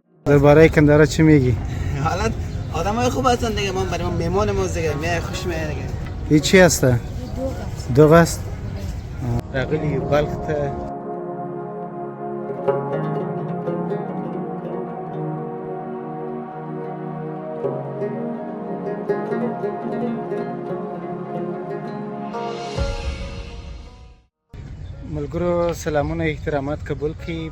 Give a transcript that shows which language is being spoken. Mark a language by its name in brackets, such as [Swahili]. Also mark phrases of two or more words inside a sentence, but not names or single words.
[Persian] درباره کندهار چی میگی؟ حالا آدمای خوب هستن دیگه، ما برای ما میمون ما دیگه میای خوش میای دیگه. این چی هسته؟ دوغ است؟ [Pashto] راغلی بلخ ته ملګرو سلامونه احترامات قبول کړئ.